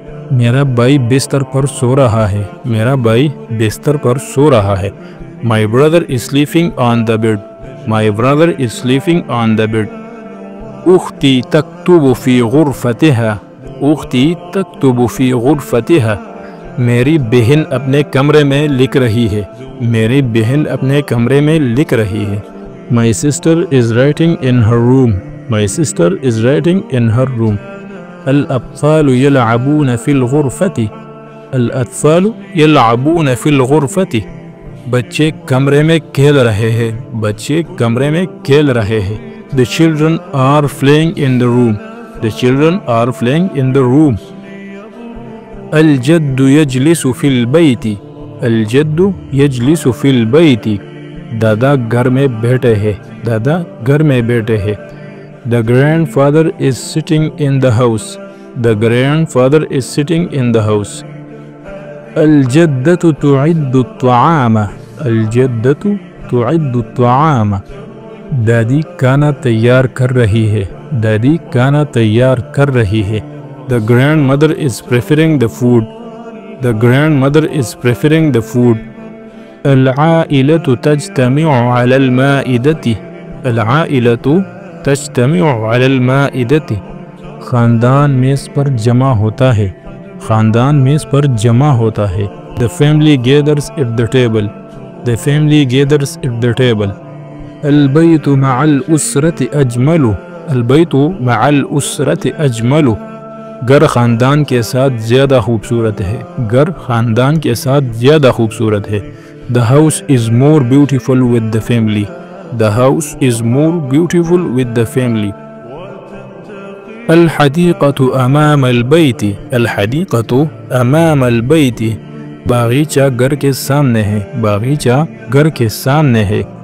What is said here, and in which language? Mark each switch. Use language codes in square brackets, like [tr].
[ur] میرا بھائی بستر پر سو رہا ہے. میرا بھائی بستر پر سو رہا ہے. [en] My brother is sleeping on the bed. My brother is sleeping on the bed. [ar] أختي تكتب في غرفتها. أختي تكتب في غرفتها. [ur] میری بہن اپنے کمرے میں لکھ رہی ہے. میری بہن اپنے کمرے میں لکھ رہی ہے. [en] My sister is writing in her room. My sister is writing in her room. [ar] الأطفال يلعبون في الغرفة. الأطفال يلعبون في الغرفة. [ur] بچے کمرے میں کھیل رہے ہیں. بچے کمرے میں کھیل رہے ہیں. [en] The children are playing in the room. The children are playing in the room. [ar] الجد يجلس في البيت. الجد يجلس في البيت. [ur] دادا گھر میں بیٹھے ہیں. دادا گھر میں بیٹھے ہیں. [en] The grandfather is sitting in the house. The grandfather is sitting in the house. [ar] الجدة تعد الطعام. الجدة تعد الطعام. [ur] دادی کھانا تیار کر رہی ہے. دادی کھانا تیار کر رہی ہے. [en] The grandmother is preparing the food. The grandmother is preparing the food. [ar] العائلة تجتمع على المائدة. العائلة تجتمع على المائدة. [ur] خاندان میز پر جمع ہوتا ہے. خاندان میز پر جمع ہوتا ہے. [en] The family gathers at the table. The family gathers at the table. [ar] البيت مع الأسرة أجمل. البيت مع الأسرة أجمل. [ur] گھر خاندان کے ساتھ زیادہ خوبصورت ہے. گھر خاندان کے ساتھ زیادہ خوبصورت ہے. [en] The house is more beautiful with the family. The house is more beautiful with the family. [ar] الحديقة أمام البيت. الحديقة أمام البيت. [ur] باغیچہ گھر کے سامنے ہے. باغیچہ گھر کے سامنے ہے.